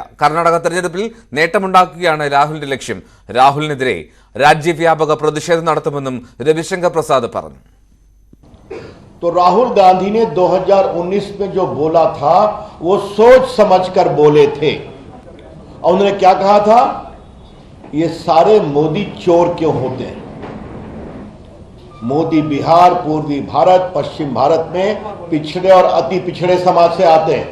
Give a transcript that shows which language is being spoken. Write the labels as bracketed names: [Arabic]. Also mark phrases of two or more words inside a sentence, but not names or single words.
[Malayalam] കർണാടക തെരഞ്ഞെടുപ്പിൽ നേട്ടമുണ്ടാക്കുകയാണ് രാഹുലിന്റെ ലക്ഷ്യം. രാഹുലിനെതിരെ രാജ്യവ്യാപക പ്രതിഷേധം നടത്തുമെന്നും രവിശങ്കർ പ്രസാദ് പറഞ്ഞു. [Hindi] तो राहुल गांधी ने 2019 में जो बोला था वो सोच समझकर बोले थे. और उन्होंने क्या कहा था? ये सारे मोदी चोर क्यों होते हैं? मोदी बिहार, पूर्वी भारत, पश्चिम भारत में पिछड़े और अति पिछड़े समाज से आते हैं.